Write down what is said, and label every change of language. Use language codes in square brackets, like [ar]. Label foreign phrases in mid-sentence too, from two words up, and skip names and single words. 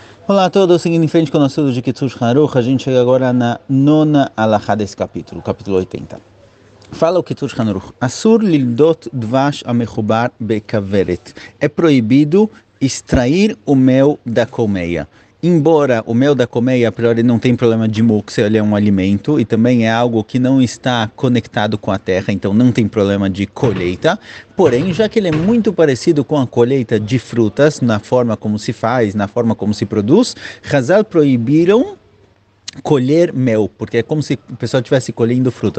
[pt] Olá a todos, seguindo em frente com o nosso estudo de Kitzur Haruch, a gente chega agora na nona alahá desse capítulo, capítulo 80. Fala o [he] Kitzur Haruch: אסור לרדות דבש המחובר בכוורת. [pt] É proibido extrair o mel da colmeia. Embora o mel da colmeia, a priori, não tem problema de muktzah, ele é um alimento e também é algo que não está conectado com a terra, então não tem problema de colheita. Porém, já que ele é muito parecido com a colheita de frutas, na forma como se faz, na forma como se produz, Chazal proibiram colher mel, porque é como se o pessoal estivesse colhendo frutas.